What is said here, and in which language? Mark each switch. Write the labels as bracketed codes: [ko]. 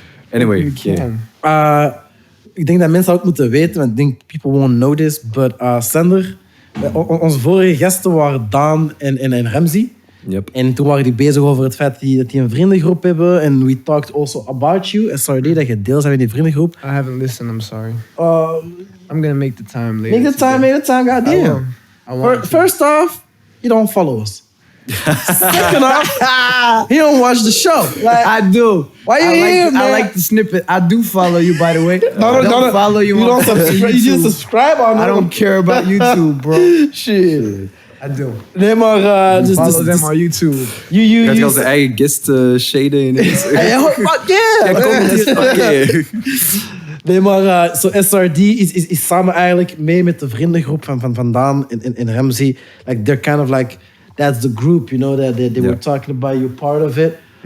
[en] Anyway, [nl] Ik denk dat mensen ook moeten weten, want ik denk [en] people won't know this, but [nl] Sander, onze vorige gasten waren Daan en Ramsey. [en] Yep. [nl] En toen waren die bezig over het feit dat die een vriendengroep hebben. En [en] we talked also about you, [nl] S.R.D, dat je deel bent in die vriendengroep. [en] I haven't listened, I'm sorry. Uh, I'm gonna make the time later. make the time, I goddamn. want to. First off, you don't follow us. Second off, you don't watch the show. Like, I do. Why you here, man? I like the snippet. I do follow you, by the way. No, don't follow you. You on don't subscribe. You YouTube. just subscribe on. I don't care about YouTube, bro. Shit. I do. [nl] Nee, maar [en] Follow them on YouTube. [nl] Gaat je als de eigen guest shaden ineens? [en] Fuck yeah! [nl] Nee, maar S.R.D is samen eigenlijk mee met de vriendengroep van Daan en Ramsey. [en] Like, they're kind of like, that's the group, you know, that they were talking about, you're part of it.